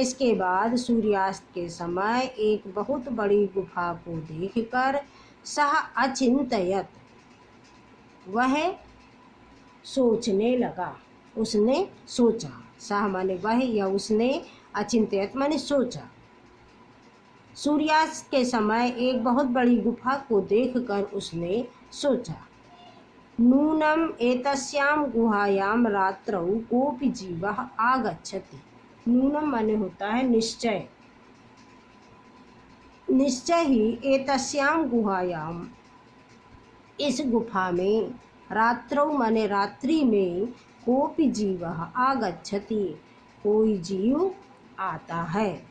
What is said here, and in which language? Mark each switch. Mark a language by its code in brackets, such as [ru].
[hi] इसके बाद सूर्यास्त के समय एक बहुत बड़ी गुफा को देखकर, [sa] सह अचिंतयत [hi] वह सोचने लगा, उसने सोचा। सह माने वह या उसने, अचिंतयत माने सोचा। सूर्यास्त के समय एक बहुत बड़ी गुफा को देखकर उसने सोचा। [sa] नूनम एतस्याम गुहायाम रात्रौ कोपि जीवः आगच्छति। [hi] नूनम माने होता है निश्चय। निश्चय ही [sa] एतस्याम गुहायाम, [hi] इस गुफा में, [sa] रात्रौ [hi] माने रात्रि में, [sa] कोपि जीवः आगच्छति, [hi] कोई जीव आता है।